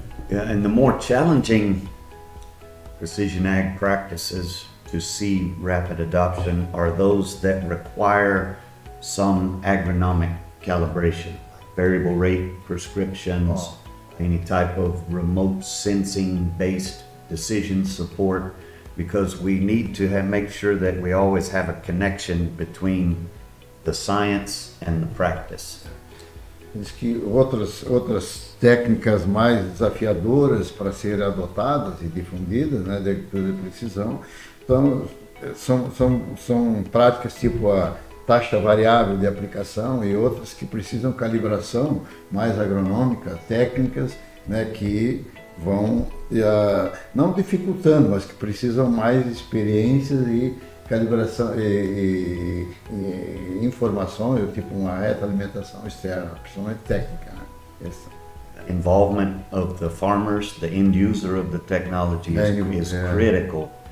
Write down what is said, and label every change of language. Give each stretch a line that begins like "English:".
English: Yeah, and the more challenging precision ag practices to see rapid adoption are those that require some agronomic calibration, variable rate prescriptions, any type of remote sensing based decision support, because we need to make sure that we always have a connection between the science and the practice.
Portuguese: Diz que outras técnicas mais desafiadoras para serem adotadas e difundidas, né, de agricultura de precisão, então, são práticas tipo a taxa variável de aplicação e outras que precisam calibração mais agronômica, técnicas, né, que vão não dificultando, mas que precisam mais experiências e calibração e informações, tipo uma retroalimentação externa, principalmente técnica. Né?
English: Involvement of the farmers, the end user of the technology is critical.